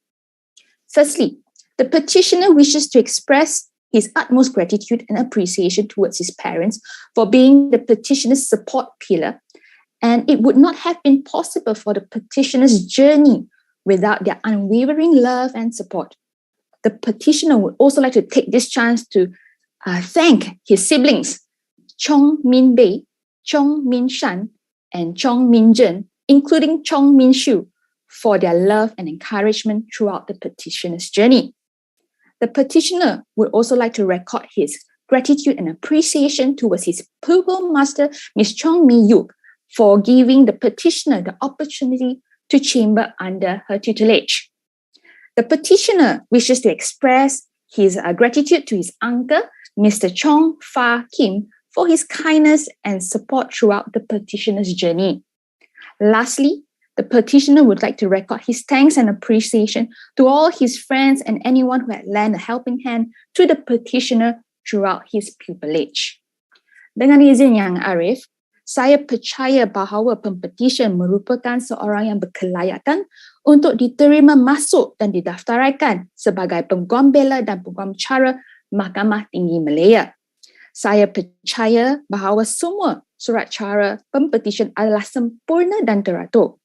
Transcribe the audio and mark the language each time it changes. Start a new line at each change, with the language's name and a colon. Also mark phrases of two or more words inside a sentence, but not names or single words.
English: Firstly, the petitioner wishes to express his utmost gratitude and appreciation towards his parents for being the petitioner's support pillar, and it would not have been possible for the petitioner's journey without their unwavering love and support. The petitioner would also like to take this chance to thank his siblings, Chong Min Bei, Chong Min Shan, and Chong Min Zhen, including Chong Min Shu, for their love and encouragement throughout the petitioner's journey. The petitioner would also like to record his gratitude and appreciation towards his pupil master, Ms. Chong Mi Yuk, for giving the petitioner the opportunity to chamber under her tutelage. The petitioner wishes to express his gratitude to his uncle, Mr. Chong Fa Kim, for his kindness and support throughout the petitioner's journey. Lastly, the petitioner would like to record his thanks and appreciation to all his friends and anyone who had lent a helping hand to the petitioner throughout his pupillage.
Malay: Dengan izin Yang Arif, saya percaya bahawa pempetisyen merupakan seorang yang berkelayakan untuk diterima masuk dan didaftaraikan sebagai Peguam Bela dan Peguam Cara Mahkamah Tinggi Malaya. Saya percaya bahawa semua surat cara pempetisyen adalah sempurna dan teratur.